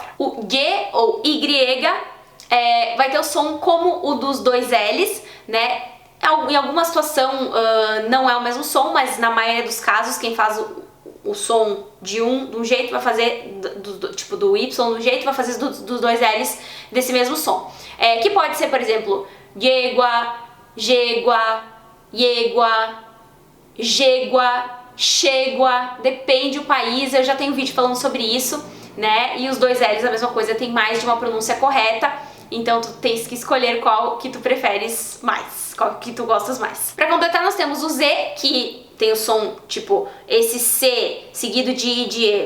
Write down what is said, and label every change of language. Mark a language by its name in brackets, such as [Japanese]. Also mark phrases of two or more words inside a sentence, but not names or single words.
[Portuguese] O G ou Y vai ter o som como o dos dois L's, né? Em alguma situação não é o mesmo som, mas na maioria dos casos quem faz o som de um jeito vai fazer tipo do Y de um jeito, vai fazer dos dois L's desse mesmo som. Que pode ser, por exemplo, [Spanish] yegua, jegua, yegua, jegua, chegua, [Portuguese] depende do país, eu já tenho um vídeo falando sobre isso, né? E os dois L's a mesma coisa, tem mais de uma pronúncia correta. Então tu tens que escolher qual que tu preferes mais, qual que tu gostas mais. Pra completar, nós temos o Z, que tem o som tipo esse C seguido de I de E.